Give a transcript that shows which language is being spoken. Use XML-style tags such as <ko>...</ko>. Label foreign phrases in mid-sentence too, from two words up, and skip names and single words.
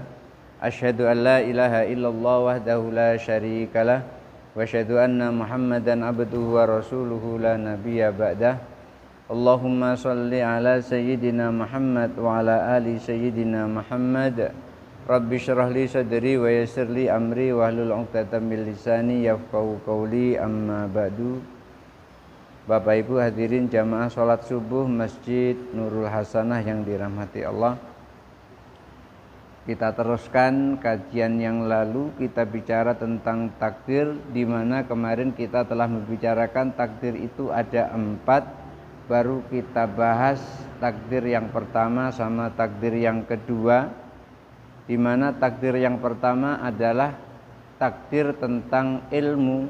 <ar>أشهد أن لا إله إلا الله وحده لا شريك له وأشهد أن محمدا عبده ورسوله لا نبي بعده. اللهم صل على سيدنا محمد وعلى آل سيدنا محمد. رب اشرح لي صدري ويسر لي أمري واحلل عقدة من لساني يفقهوا قولي أما بعد.</ar> <id>Bapak Ibu hadirin jamaah salat subuh Masjid Nurul Hasanah yang dirahmati Allah. Kita teruskan kajian yang lalu, kita bicara tentang takdir, di mana kemarin kita telah membicarakan takdir itu ada 4. Baru kita bahas takdir yang pertama sama takdir yang kedua, di mana takdir yang pertama adalah takdir tentang ilmu.</id>